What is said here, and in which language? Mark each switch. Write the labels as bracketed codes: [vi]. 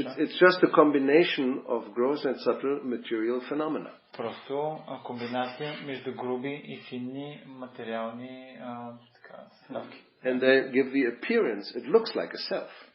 [en] It's just a combination of gross and subtle material phenomena. [bg] Просто комбинация между груби и финни материални съставки. [en] And they give the appearance, it looks like a self.